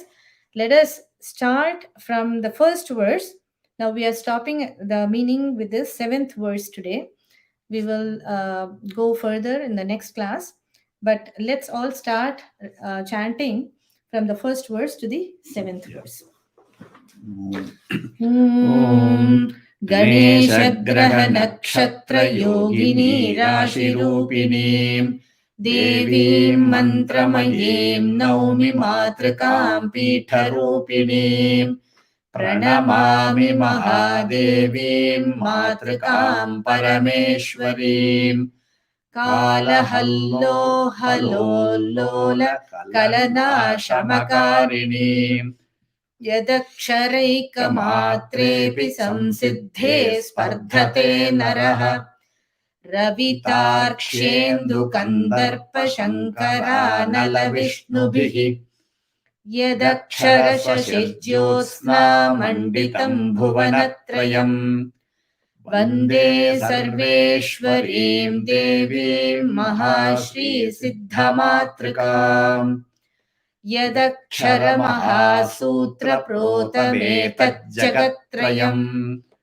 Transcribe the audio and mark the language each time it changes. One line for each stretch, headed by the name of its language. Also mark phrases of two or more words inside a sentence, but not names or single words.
English: Let us start from the first verse. Now we are stopping the meaning with this seventh verse today. We will go further in the next class, but let's all start chanting from the first verse to the seventh verse.
Sanskrit: ॐ गणेश ग्रह नक्षत्र योगिनी राशि रूपिणी देवी मन्त्रमयीं नौमि मातृकां पीठ रूपिणी प्रणमामि महादेवीं मातृकां परमेश्वरीं कल हल्लो हल्लो लोल कलन शमकारिणी यदक्षरैकमात्रेऽपि संसिद्धे स्पर्धते नरः रवितार्क्ष्येन्दु कन्दर्प शङ्कर नल विष्णुभिः यदक्षर मण्डितं भुवनत्रयम् वन्दे सर्वेश्वरीं देवीं महाश्री सिद्धमातृकाम् यदक्षर प्रोतमे तज्जगत्रयम्